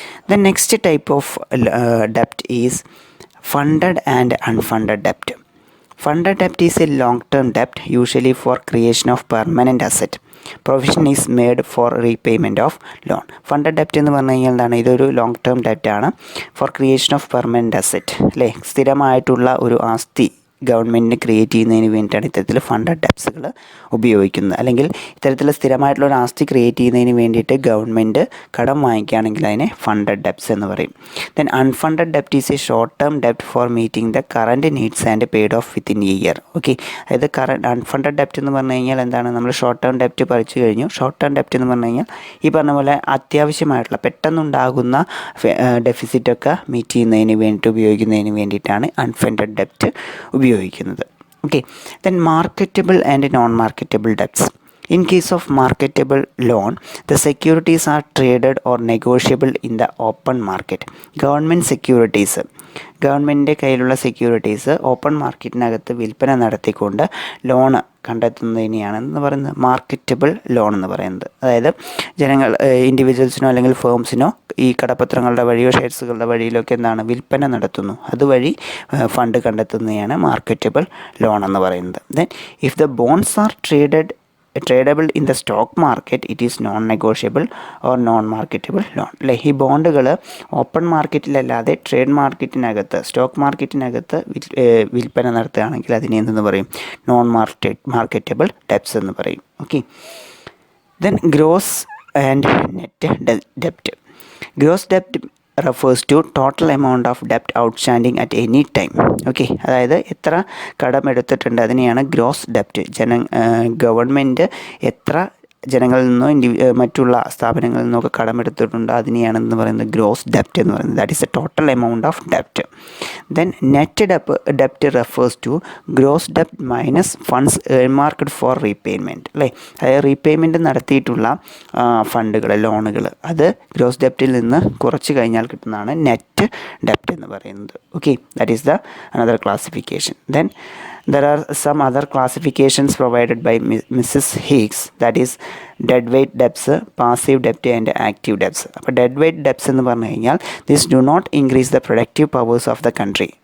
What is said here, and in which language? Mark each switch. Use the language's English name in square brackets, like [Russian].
[English] The next type of debt is funded and unfunded debt. Funded debt is a long-term debt, usually for creation of permanent asset. Provision is made for repayment of loan. [Malayalam] Funded debt എന്ന് പറഞ്ഞു കഴിഞ്ഞാൽ എന്താണ്, ഇതൊരു long term debt ആണ്. [English] for creation of permanent asset [Malayalam] അല്ലേ. സ്ഥിരമായിട്ടുള്ള ഒരു ആസ്തി ഗവൺമെൻറ്റിന് ക്രിയേറ്റ് ചെയ്യുന്നതിന് വേണ്ടിയിട്ടാണ് ഇത്തരത്തിൽ ഫണ്ടഡ് ഡെപ്സുകൾ ഉപയോഗിക്കുന്നത്. അല്ലെങ്കിൽ ഇത്തരത്തിൽ സ്ഥിരമായിട്ടുള്ള ഒരു ആസ്തി ക്രിയേറ്റ് ചെയ്യുന്നതിന് വേണ്ടിയിട്ട് ഗവൺമെൻറ് കടം വാങ്ങിക്കുകയാണെങ്കിൽ അതിനെ ഫണ്ടഡ് ഡെപ്സ് എന്ന് പറയും. [English] Then unfunded ഡെപ്റ്റ് is A short term ഡെപ്റ്റ് four meeting the current needs and paid of within A year. [Malayalam] Okay, അതായത് അൺഫണ്ടഡ് ഡെപ്റ്റ് എന്ന് പറഞ്ഞു കഴിഞ്ഞാൽ എന്താണ്, നമ്മൾ ഷോർട്ട് ടേം ഡെപ്റ്റ് പഠിച്ചു കഴിഞ്ഞു. ഷോർട്ട് ടേം ഡെപ്റ്റ് എന്ന് പറഞ്ഞു കഴിഞ്ഞാൽ ഈ പറഞ്ഞ പോലെ അത്യാവശ്യമായിട്ടുള്ള പെട്ടെന്നുണ്ടാകുന്ന ഡെഫിസിറ്റൊക്കെ മീറ്റ് ചെയ്യുന്നതിന് വേണ്ടിയിട്ട് ഉപയോഗിക്കുന്നതിന് വേണ്ടിയിട്ടാണ് അൺഫണ്ടഡ് ഡെപ്റ്റ് ഉപയോഗിക്കുന്നത്. [English] Okay, then marketable and non marketable debts. In case of marketable loan, the securities are traded or negotiable in the open market. [Malayalam] Government securities, ഗവൺമെൻറ്റിൻ്റെ കയ്യിലുള്ള സെക്യൂരിറ്റീസ് ഓപ്പൺ മാർക്കറ്റിനകത്ത് വിൽപ്പന നടത്തിക്കൊണ്ട് ലോണ് കണ്ടെത്തുന്നതിനെയാണ് എന്ന് പറയുന്നത് മാർക്കറ്റബിൾ ലോൺ എന്ന് പറയുന്നത്. അതായത് ഇൻഡിവിജ്വൽസിനോ അല്ലെങ്കിൽ ഫേംസിനോ ഈ കടപ്പത്രങ്ങളുടെ വഴിയോ ഷെയർസുകളുടെ വഴിയിലൊക്കെ എന്താണ് വിൽപ്പന നടത്തുന്നു, അതുവഴി ഫണ്ട് കണ്ടെത്തുന്നതാണ് മാർക്കറ്റബിൾ ലോൺ എന്ന് പറയുന്നത്. [English] Then if the bonds are tradable in the stock market, it is non negotiable or non marketable loan അല്ലേ. [Malayalam] ഈ ബോണ്ടുകൾ ഓപ്പൺ മാർക്കറ്റിലല്ലാതെ ട്രേഡ് മാർക്കറ്റിനകത്ത് സ്റ്റോക്ക് മാർക്കറ്റിനകത്ത് വിൽപ്പന നടത്തുകയാണെങ്കിൽ അതിനെ എന്തെന്ന് പറയും, നോൺ മാർക്കറ്റബിൾ ഡെപ്റ്റ്സ് എന്ന് പറയും. [English] Okay, then gross and net ഡെപ്റ്റ്. Gross ഡെപ്റ്റ് refers to total amount of ഡെപ്റ്റ് outstanding at any time. [Malayalam] Okay, അതായത് എത്ര കടം എടുത്തിട്ടുണ്ട് അതിനെയാണ് ഗ്രോസ് ഡെപ്റ്റ്. ഗവൺമെൻറ് എത്ര ജനങ്ങളിൽ നിന്നോ മറ്റുള്ള സ്ഥാപനങ്ങളിൽ നിന്നൊക്കെ കടമെടുത്തിട്ടുണ്ട് അതിനെയാണെന്ന് പറയുന്നത് ഗ്രോസ് ഡെപ്റ്റ് എന്ന് പറയുന്നത്. [English] That is A total amount of ഡെപ്റ്റ്. Then net ഡെപ്റ്റ് refers to gross ഡെപ്റ്റ് minus funds എയർമാർക്ക്ഡ് four repayment, അല്ലേ? [Malayalam] അതായത് റീപേയ്മെൻറ്റ് നടത്തിയിട്ടുള്ള ഫണ്ടുകൾ, ലോണുകൾ, അത് ഗ്രോസ് ഡെപ്റ്റിൽ നിന്ന് കുറച്ച് കഴിഞ്ഞാൽ കിട്ടുന്നതാണ് നെറ്റ് ഡെപ്റ്റ് എന്ന് പറയുന്നത്. [English] Okay, that is the another classification. Then there are some other classifications provided by Mrs. Higgs, that is dead weight debts, passive debt and active debts. അപ്പോൾ dead weight debts [Malayalam] എന്ന് പറഞ്ഞു കഴിഞ്ഞാൽ [English] this do not increase the productive powers of the country.